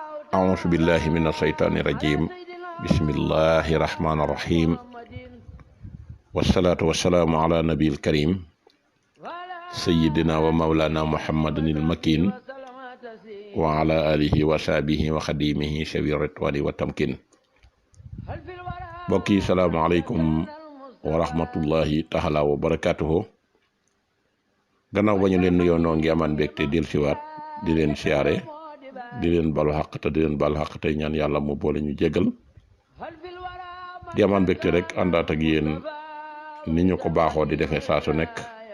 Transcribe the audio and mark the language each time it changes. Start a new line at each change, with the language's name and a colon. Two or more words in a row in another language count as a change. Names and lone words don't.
Arabic: أعوذ بالله من الشيطان الرجيم بسم الله الرحمن الرحيم والصلاة والسلام على نبي الكريم سيدنا ومولانا محمد المكين وعلى آله وصحبه وخديمه شوي الرضوان والتمكين. بوكي السلام عليكم ورحمة الله تعالى وبركاته.
Wolof: gannaaw ba ñu leen nuyoo noo ngi amaan mbégte del siwaat di leen siyaare di leen balu xaq te di leen balu xaq tey ñaan yàlla mu boole ñu jégal di amaan mbégte rek àndaat ak yéen ni ñu ko baaxoo di defee saa su nekk